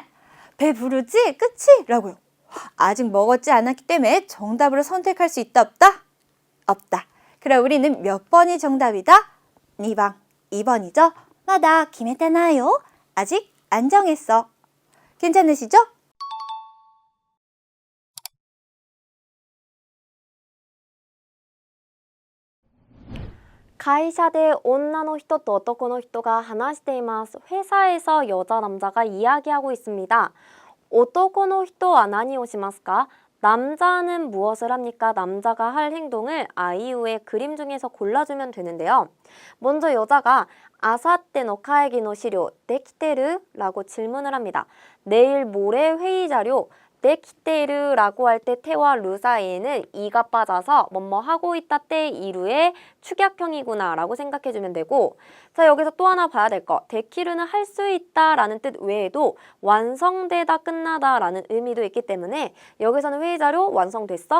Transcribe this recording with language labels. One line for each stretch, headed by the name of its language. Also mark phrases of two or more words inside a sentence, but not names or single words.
Korean: 배부르지? 그치? 라고요. 아직 먹었지 않았기 때문에 정답으로 선택할 수 있다 없다? 없다. 그럼 우리는 몇 번이 정답이다? 2번, 2번이죠.
Japanese: まだ決めてないよ.
Korean: 아직 안 정했어. 괜찮으시죠?
Japanese: 会社で女の人と男の人が話しています。
Korean: 회사에서 여자 남자가 이야기하고 있습니다.
Japanese: 男の人は何をしますか?
Korean: 남자는 무엇을 합니까? 남자가 할 행동을 아이유의 그림 중에서 골라주면 되는데요. 먼저 여자가
Japanese: あさって の 会議 の 資料 できてる?
Korean: 라고 질문을 합니다. 내일 모레 회의 자료 데키테르 라고 할 때 태와 르 사이에는 이가 빠져서 뭐뭐 하고 있다 때 이루의 축약형이구나 라고 생각해주면 되고, 자 여기서 또 하나 봐야 될 거, 데키르는 할 수 있다 라는 뜻 외에도 완성되다 끝나다 라는 의미도 있기 때문에 여기서는 회의 자료 완성됐어?